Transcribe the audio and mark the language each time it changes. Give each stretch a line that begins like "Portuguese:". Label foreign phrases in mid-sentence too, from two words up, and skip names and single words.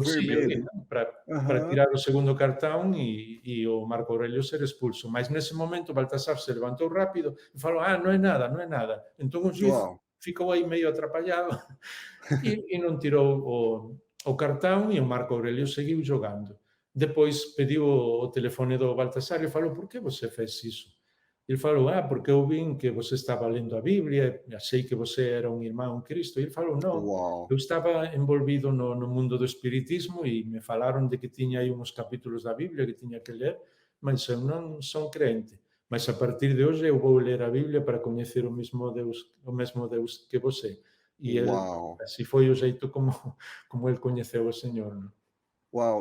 Galician: bolsillo ali, vermelho. non? Para Aham. tirar o segundo cartón e o Marco Aurelio ser expulso. Mas nese momento Baltasar se levantou rápido e falou, non é nada, non é nada. Entón o xuiz Uau. ficou aí meio atrapallado e non tirou o cartón e o Marco Aurelio seguiu jogando. Depois pediu o telefone do Baltasar e falou, por que você fez iso? Ele falou, porque eu vin que você estaba lendo a Biblia, e achei que você era un irmão en Cristo. E ele falou, non, Uau. eu estaba envolvido no mundo do espiritismo e me falaron de que tiña aí uns capítulos da Biblia que tiña que ler, mas eu non son crente. Mas a partir de hoxe eu vou ler a Biblia para coñecer o mesmo Deus que você. E ele, Uau. así foi o xeito como ele coñeceu o Señor. Non? Uau.